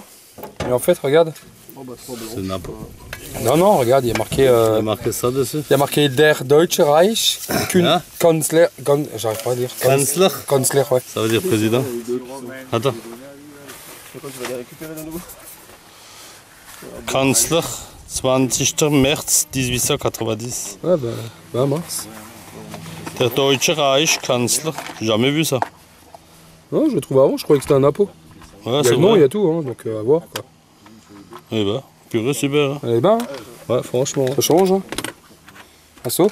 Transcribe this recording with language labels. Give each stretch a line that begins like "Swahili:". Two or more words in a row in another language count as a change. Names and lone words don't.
French: Mais en fait, regarde. Oh bah trop C'est n'importe. Non, regarde, il y a marqué... Il a marqué ça dessus. il y a marqué
German: Der Deutsche Reich.
French: Hein? Kanzler... J'arrive pas à dire. Kanzler. Kanzler, ouais. Ça veut dire président. Attends. Quand tu vas les récupérer de nouveau? Kanzler, 20. März 1890. Ouais, bah mince.
German: Der Deutsche Reich, Kanzler.
French: J'ai jamais vu ça. Non, je le trouvais avant, je croyais que c'était un impôt. Ouais, Il y a c'est le nom, il y vrai. a tout, hein, donc à voir quoi. Eh ben, purée, super. Hein. Elle est bien, hein. Ouais, franchement. Ça change, hein. Asso?